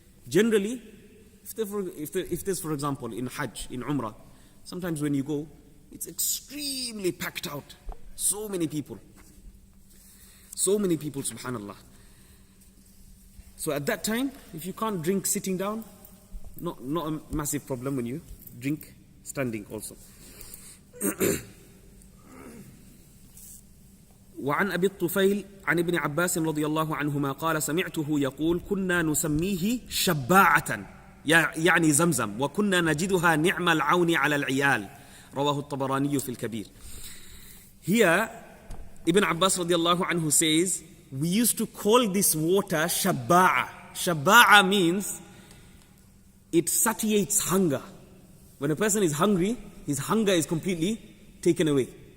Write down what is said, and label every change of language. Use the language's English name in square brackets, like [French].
[English] Generally, if there's, for example, in Hajj, in Umrah, sometimes when you go, it's extremely packed out. So many people. So many people, subhanallah. So at that time, if you can't drink sitting down, not a massive problem when you drink standing also. [Arabic] وعن أبي الطفيل عن ابن عباس رضي الله عنهما قال سمعته يقول كنا نسميه شباعة يعني زمزم وكنا نجدها نعم العون على العيال رواه الطبراني في الكبير. [English] Here Ibn Abbas [Arabic] رضي الله عنه [English] says, we used to call this water shaba'a. Shaba'a means it satiates hunger. When a person is hungry, his hunger is completely taken away.